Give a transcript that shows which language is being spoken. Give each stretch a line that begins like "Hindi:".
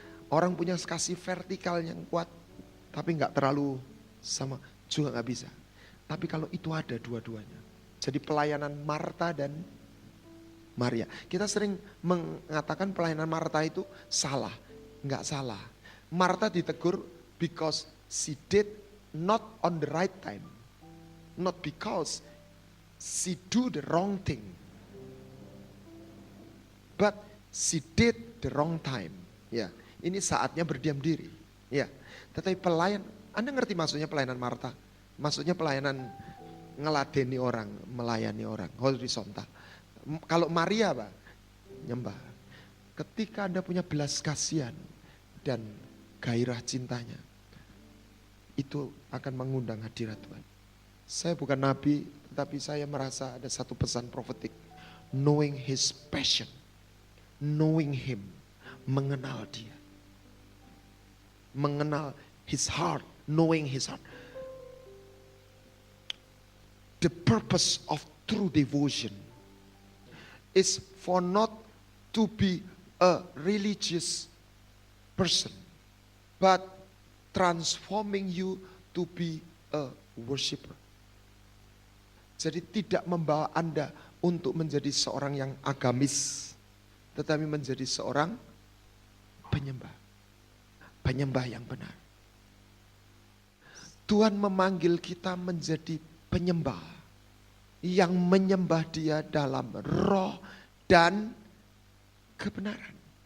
Indonesian: Orang punya kasih vertikal yang kuat, tapi gak terlalu sama, juga gak bisa. Tapi kalau itu ada dua-duanya. Jadi pelayanan Marta dan Maria. Kita sering mengatakan pelayanan Marta itu salah. Gak salah. Marta ditegur
English: because she did not on the right time. Not because she do the wrong thing. But she did the wrong time.
Indonesian: Ya, ini saatnya berdiam diri. Ya, tetapi Anda ngerti maksudnya pelayanan Marta? Maksudnya pelayanan ngeladeni orang, melayani orang, horizontal. Kalau Maria apa? Nyembah. Ketika Anda punya belas kasihan dan gairah cintanya, itu akan mengundang hadirat Tuhan. Saya bukan nabi, tetapi saya merasa ada satu pesan profetik.
English: Knowing his passion, knowing him,
Indonesian: mengenal dia. Mengenal
English: his heart, knowing his heart. The purpose of true devotion is for not to be a religious person, but transforming you to be a worshiper.
Indonesian: Jadi tidak membawa Anda untuk menjadi seorang yang agamis, tetapi menjadi seorang penyembah. Penyembah yang benar. Tuhan memanggil kita menjadi penyembah yang menyembah Dia dalam roh dan kebenaran.